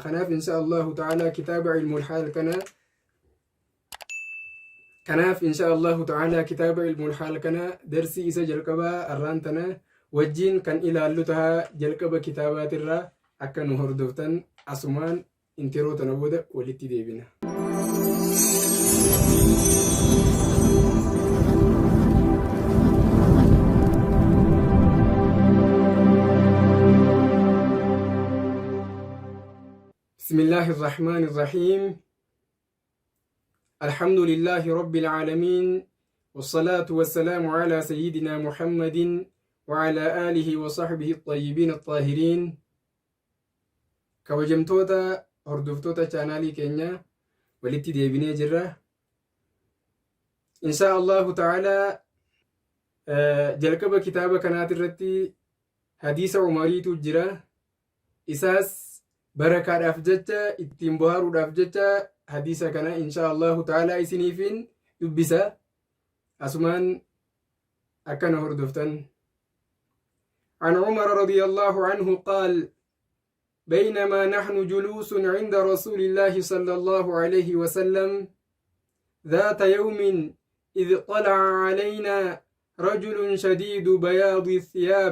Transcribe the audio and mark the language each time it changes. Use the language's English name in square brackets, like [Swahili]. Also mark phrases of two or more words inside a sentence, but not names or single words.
[Oromo] Kanaaf [Arabic] إن شاء الله تعالى [Oromo] kitaaba ilmul haal kana darsii isa jalqabaa arraan tana wajjiin kan ilaallu tahaa jalqaba kitaabaatirraa akka nu hordoftan asumaan intiroo tana booda walitti deebina. [Arabic] بسم الله الرحمن الرحيم. الحمد لله رب العالمين والصلاة والسلام على سيدنا محمد وعلى آله وصحبه الطيبين الطاهرين. [Oromo] kabajamtoota hordoftoota chaanaalii keenya walitti deebinee jirra. [Arabic] إن شاء الله تعالى [Oromo] jalqaba kitaaba kanaati irratti hadiisa umariitu jira. Isaas barakaadhaaf jecha ittiin bohaaruudhaaf jecha hadiisa kana [Arabic] إن شاء الله تعالى [Oromo] isiniifin dubbisa. Asumaan akkana hordoftan. [Arabic] عن عمر رضي الله عنه قال: بينما نحن جلوس عند رسول الله صلى الله عليه وسلم ذات يوم إذ طلع علينا رجل شديد بياض الثياب